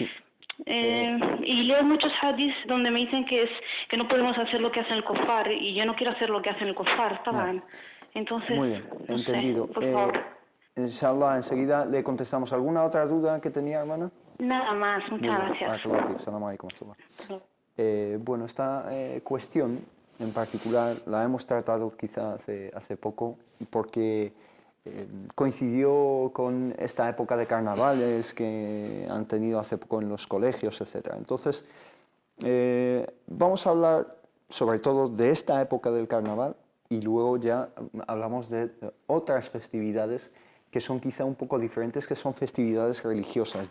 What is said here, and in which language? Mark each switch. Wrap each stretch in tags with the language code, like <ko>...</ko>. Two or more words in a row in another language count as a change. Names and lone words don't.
<es>Y leo muchos hadiths donde me dicen que no podemos hacer lo que hacen el kofar y yo no quiero hacer lo que hacen el kofar, ¿saben? Entonces, Muy bien, no sé, entendido. por favor. Inshallah, enseguida le contestamos. ¿Alguna otra duda que tenía, hermana? Nada más, Muy muchas bien. gracias.</es> <ar>بارك الله فيك. سلام عليكم.</ar> <es>Bueno, esta cuestión en particular la hemos tratado quizá hace poco porque coincidió con esta época de carnavales que han tenido hace poco en los colegios, etc. Entonces, vamos a hablar sobre todo de esta época del carnaval y luego ya hablamos de otras festividades que son quizá un poco diferentes, que son festividades religiosas.</es>